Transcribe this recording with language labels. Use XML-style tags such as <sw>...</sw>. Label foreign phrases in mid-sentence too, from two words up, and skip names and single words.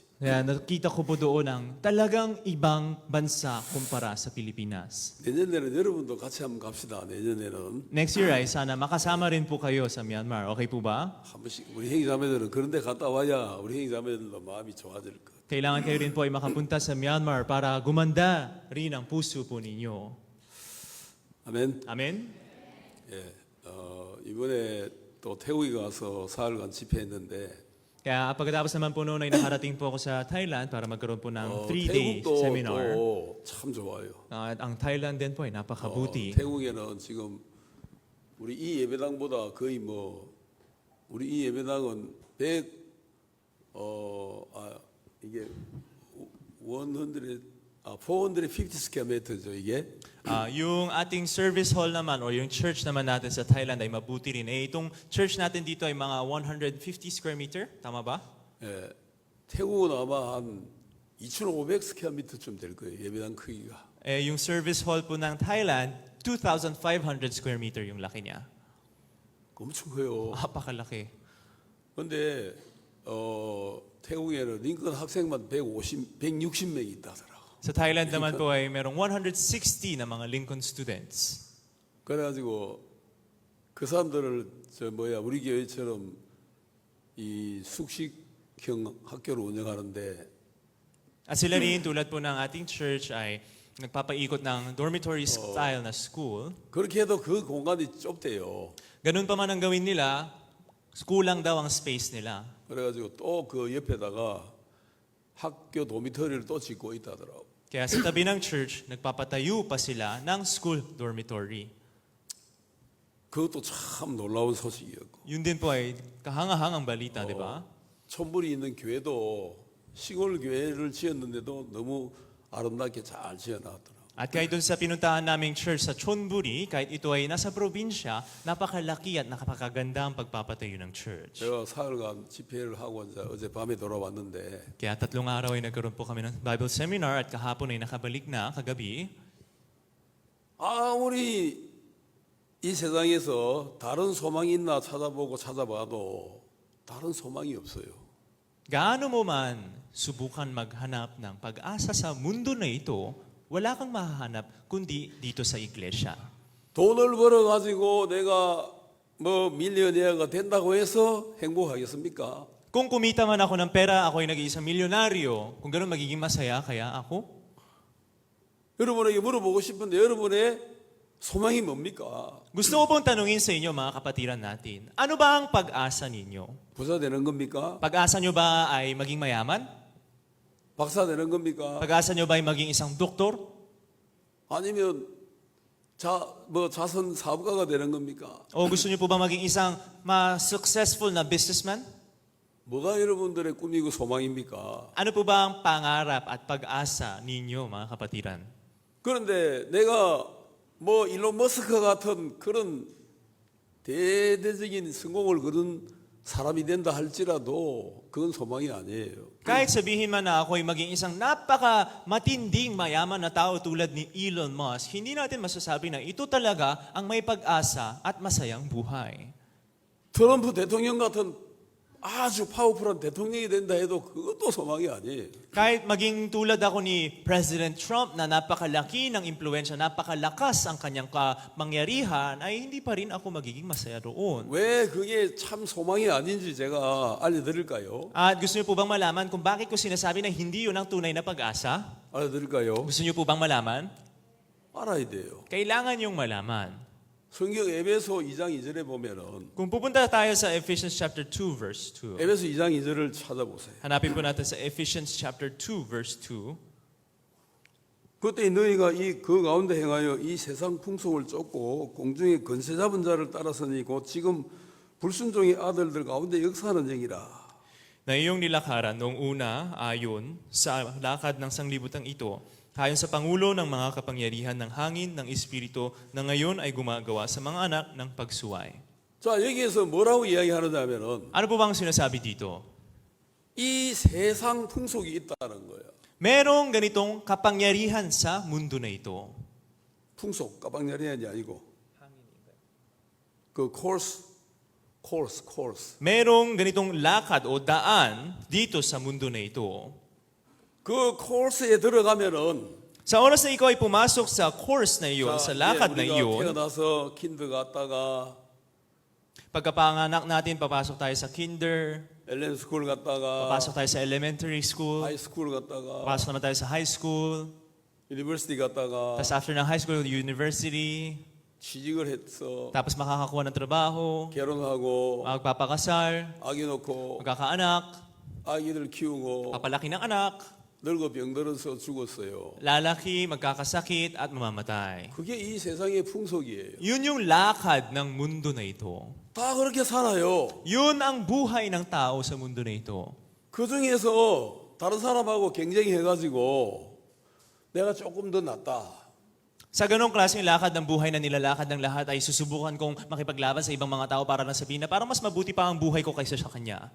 <tl>Kaya nakita ko po doon ang talagang ibang bansa kumpara sa Pilipinas.</tl> <ko>내년에는 여러분도 같이 한번 갑시다. 내년에는</ko> <en>Next year</en> <tl>ay sana makasama rin po kayo sa Myanmar. Okay po ba?</tl> <ko>한 번씩 우리 형제자매들은 그런 데 갔다 와야 우리 형제자매들도 마음이 좋아질 것.</ko> <tl>Kailangan kayo rin po ay makapunta sa Myanmar para gumanda rin ang puso po ninyo.</tl> <ko>아멘.</ko> <tl>Amen?</tl> <ko>예, 이번에 또 태국에 가서 사흘간 집회했는데</ko> <tl>Kaya pagkatapos naman po noon ay nakarating po ako sa Thailand para magkaroon po ng 3-day</tl> <ko>태국도</ko> <tl>seminar.</tl> <ko>또 참 좋아요.</ko> <tl>At ang Thailand din po ay napakabuti.</tl> <ko>태국에는 지금 우리 이 예배당보다 거의 뭐 우리 이 예배당은 450</ko> <en>square meter</en> <ko>죠 이게.</ko> <tl>Yung ating</tl> <en>service hall</en> <tl>naman or yung church naman natin sa Thailand ay mabuti rin. Itong church natin dito ay mga 150</tl> <en>square meter.</en> <tl>Tama ba?</tl> <ko>예, 태국은 아마 한 2,500</ko> <en>square meter</en> <ko>쯤 될 거예요 예배당 크기가.</ko> <tl>Yung</tl> <en>service hall</en> <tl>po ng Thailand, 2,500</tl> <en>square meter</en> <tl>yung laki niya.</tl> <ko>엄청 커요.</ko> <tl>Napakalaki.</tl> <ko>근데 태국에는 링컨 학생만 160명 있다더라고.</ko> <tl>Sa Thailand naman po ay merong 160 na mga Lincoln students.</tl> <ko>그래가지고 그 사람들을 우리 교회처럼 이 숙식형 학교를 운영하는데</ko> <tl>At sila rin, tulad po ng ating church, ay nagpapaikot ng</tl> <en>dormitory style</en> <tl>na school.</tl> <ko>그렇게 해도 그 공간이 좁대요.</ko> <tl>Ganun pa man ang gawin nila, kulang daw ang space nila.</tl> <ko>그래가지고 또 그 옆에다가 학교 도미터리를 또 짓고 있다더라고.</ko> <tl>Kaya sa tabi ng church, nagpapatayo pa sila ng</tl> <en>school dormitory.</en> <ko>그것도 참 놀라운 소식이었고.</ko> <tl>Yun din po ay kahangahangang balita, di ba?</tl> <ko>촌불이 있는 교회도 시골 교회를 지었는데도 너무 아름답게 잘 지어놨더라고.</ko> <tl>At kahit dun sa pinuntahan naming church sa Chonburi, kahit ito ay nasa probinsya, napakalaki at napakaganda ang pagpapatayo ng church.</tl> <ko>제가 사흘간 집회를 하고 이제 어젯밤에 돌아왔는데</ko> <tl>Kaya 3 araw ay nagkaroon po kami ng</tl> <en>Bible seminar</en> <tl>at kahapon ay nakabalik na kagabi.</tl> <ko>아무리 이 세상에서 다른 소망이 있나 찾아봐도 다른 소망이 없어요.</ko> <tl>Gaano mo man subukan maghanap ng pag-asa sa mundo na ito, wala kang mahahanap kundi dito sa iglesia.</tl> <ko>돈을 벌어가지고 내가 밀리언니어가 된다고 해서 행복하겠습니까?</ko> <tl>Kung kumita man ako ng pera, ako ay nag-iisang milyonaryo, kung gano'n magiging masaya kaya ako?</tl> <ko>여러분에게 물어보고 싶은데 여러분의 소망이 뭡니까?</ko> <tl>Gusto ko pong tanungin sa inyo mga kapatiran natin, ano ba ang pag-asa ninyo?</tl> <ko>부자 되는 겁니까?</ko> <tl>Pag-asa nyo ba ay maging mayaman?</tl> <ko>박사 되는 겁니까?</ko> <tl>Pag-asa nyo ba ay maging isang doktor?</tl> <ko>아니면 자선 사업가가 되는 겁니까?</ko> <tl>O gusto nyo po ba maging isang successful na businessman?</tl> <ko>뭐가 여러분들의 꿈이고 소망입니까?</ko> <tl>Ano po ba ang pangarap at pag-asa ninyo mga kapatiran?</tl> <ko>그런데 내가 일론 머스크 같은 그런 대대적인 성공을 거둔 사람이 된다 할지라도 그건 소망이 아니에요.</ko> <tl>Kahit sabihin man na ako ay maging isang napaka-matinding mayaman na tao tulad ni Elon Musk, hindi natin masasabi na ito talaga ang may pag-asa at masayang buhay.</tl> <ko>트럼프 대통령 같은 아주 파워풀한 대통령이 된다 해도 그것도 소망이 아니에요.</ko> <tl>Kahit maging tulad ako ni President Trump na napakalaki ng impluensya, napakalakas ang kanyang kamangyarihan, ay hindi pa rin ako magiging masaya roon.</tl> <ko>왜 그게 참 소망이 아닌지 제가 알려드릴까요?</ko> <tl>At gusto niyo po bang malaman kung bakit ko sinasabi na hindi yun ang tunay na pag-asa?</tl> <ko>알려드릴까요?</ko> <tl>Gusto niyo po bang malaman?</tl> <ko>알아야 돼요.</ko> <tl>Kailangan yung malaman.</tl> <ko>성경 에베소 2장 2절에 보면은</ko> <tl>Kung pupunta tayo sa</tl> <en>Ephesians chapter 2 verse 2.</en> <ko>에베소 2장 2절을 찾아보세요.</ko> <tl>Hanapin po natin sa</tl> <en>Ephesians chapter 2 verse 2.</en> <ko>그때 너희가 그 가운데 행하여 이 세상 풍속을 쫓고 공중의 권세 잡은 자를 따라서니 곧 지금 불순종의 아들들 가운데 역사하는 영이라.</ko> <tl>Na iyong nilakaran noong una ayon sa lakad ng sanglibutang ito, ayon sa pangulo ng mga kapangyarihan ng hangin ng Espiritu na ngayon ay gumagawa sa mga anak ng pagsuway.</tl> <ko>자, 여기에서 뭐라고 이야기하느냐면은</ko> <tl>Ano po bang sinasabi dito?</tl> <ko>이 세상 풍속이 있다는 거예요.</ko> <tl>Merong ganitong kapangyarihan sa mundo na ito.</tl> <ko>풍속, 까방냐리안이 아니고 그 course.</ko> <tl>Merong ganitong lakad o daan dito sa mundo na ito.</tl> <ko>그 course에 들어가면은</ko> <tl>Sa oras na ikaw ay pumasok sa course na iyon, sa lakad na</tl> <ko>우리가</ko> <tl>iyon,</tl> <ko>태어나서 킨드 갔다가</ko> <tl>pagkapanganak natin, papasok tayo sa kinder,</tl> <en>elementary school</en> <ko>갔다가</ko> <tl>papasok tayo sa</tl> <en>elementary school, high school</en> <ko>갔다가</ko> <tl>papasok naman tayo sa</tl> <en>high school,</en> <ko>유니버시티 갔다가</ko> <tl>tapos after ng</tl> <en>high school,</en> <tl>university,</tl> <ko>취직을 했어.</ko> <tl>tapos makakakuha ng trabaho,</tl> <ko>결혼하고</ko> <tl>magpapakasal,</tl> <ko>아기 놓고</ko> <tl>magkakaanak,</tl> <ko>아기들 키우고</ko> <tl>papalaki ng anak,</tl> <ko>늙어 병들어서 죽었어요.</ko> <tl>lalaki, magkakasakit at mamamatay.</tl> <ko>그게 이 세상의 풍속이에요.</ko> <tl>Yun yung lakad ng mundo na ito.</tl> <ko>다 그렇게 살아요.</ko> <tl>Yun ang buhay ng tao sa mundo na ito.</tl> <ko>그 중에서 다른 사람하고 경쟁해가지고 내가 조금 더 낫다.</ko> <tl>Sa ganong klaseng lakad ng buhay na nilalakad ng lahat ay susubukan kong makipaglaban sa ibang mga tao para lang sabihin na parang mas mabuti pa ang buhay ko kaysa sa kanya.</tl>